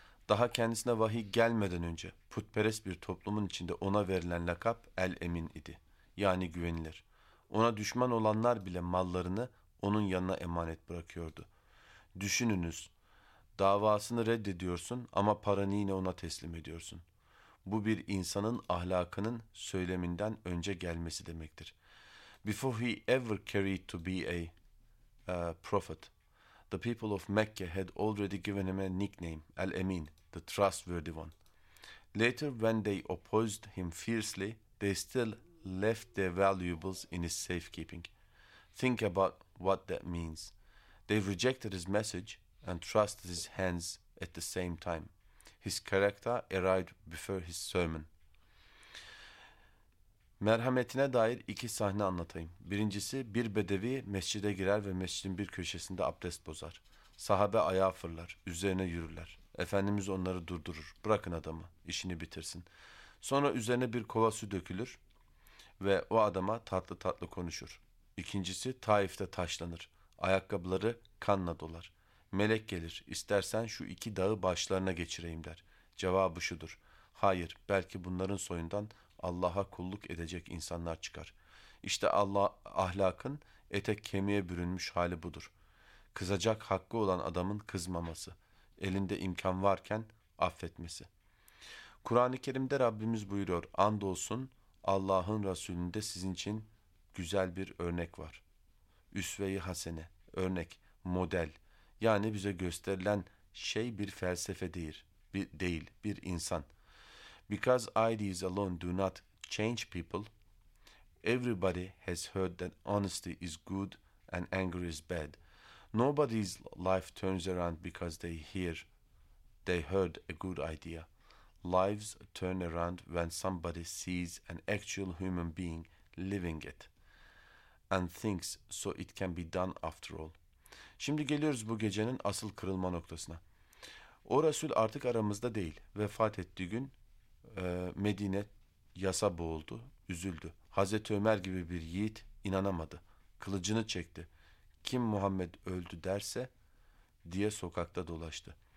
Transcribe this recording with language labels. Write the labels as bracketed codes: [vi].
[tr] Daha kendisine vahiy gelmeden önce putperest bir toplumun içinde ona verilen lakap El-Emin idi. Yani güvenilir. Ona düşman olanlar bile mallarını onun yanına emanet bırakıyordu. Düşününüz, davasını reddediyorsun ama paranı yine ona teslim ediyorsun. Bu bir insanın ahlakının söyleminden önce gelmesi demektir. [en] Before he ever carried to be a prophet, the people of Mecca had already given him a nickname, Al-Amin, the trustworthy one. Later, when they opposed him fiercely, they still left their valuables in his safekeeping. Think about what that means. They rejected his message and trusted his hands at the same time. His character arrived before his sermon. [tr] Merhametine dair iki sahne anlatayım. Birincisi, bir bedevi mescide girer ve mescidin bir köşesinde abdest bozar. Sahabe ayağa fırlar, üzerine yürürler. Efendimiz onları durdurur. Bırakın adamı, işini bitirsin. Sonra üzerine bir kova su dökülür ve o adama tatlı tatlı konuşur. İkincisi, Taif'te taşlanır. Ayakkabıları kanla dolar. Melek gelir, istersen şu iki dağı başlarına geçireyim der. Cevabı şudur, hayır, belki bunların soyundan Allah'a kulluk edecek insanlar çıkar. İşte Allah ahlakın ete kemiğe bürünmüş hali budur. Kızacak hakkı olan adamın kızmaması, elinde imkan varken affetmesi. Kur'an-ı Kerim'de Rabbimiz buyuruyor, andolsun Allah'ın Resulü'nde sizin için güzel bir örnek var. Üsve-i hasene, örnek, model. Yani bize gösterilen şey bir felsefe değil, bir insan. [en] Because ideas alone do not change people, everybody has heard that honesty is good and anger is bad. Nobody's life turns around because they heard a good idea. Lives turn around when somebody sees an actual human being living it and thinks so it can be done after all. [tr] Şimdi geliyoruz bu gecenin asıl kırılma noktasına. O Resul artık aramızda değil. Vefat ettiği gün Medine yasa boğuldu, üzüldü. Hazreti Ömer gibi bir yiğit inanamadı. Kılıcını çekti. Kim Muhammed öldü derse diye sokakta dolaştı.